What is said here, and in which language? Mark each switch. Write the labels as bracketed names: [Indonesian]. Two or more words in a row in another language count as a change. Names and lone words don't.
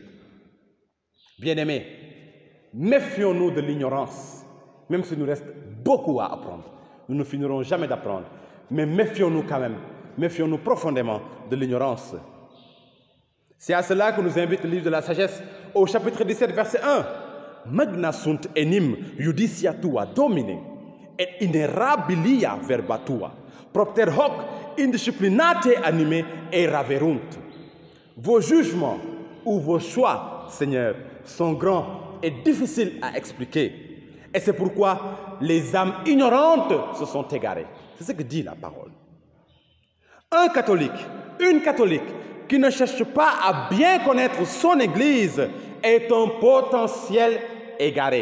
[French] Bien-aimés, méfions-nous de l'ignorance, même s'il nous reste beaucoup à apprendre. Nous ne finirons jamais d'apprendre, mais méfions-nous quand même, méfions-nous profondément de l'ignorance. C'est à cela que nous invite le livre de la sagesse au chapitre 17, verset 1. [Latin] Magna sunt enim judicia tua domine, et inerabilia verba tua, propter hoc indisciplinate anime eraverunt. [French] Vos jugements ou vos choix, Seigneur, sont grands et difficiles à expliquer. Et c'est pourquoi les âmes ignorantes se sont égarées. C'est ce que dit la parole. Un catholique, une catholique qui ne cherche pas à bien connaître son Église est un potentiel égaré.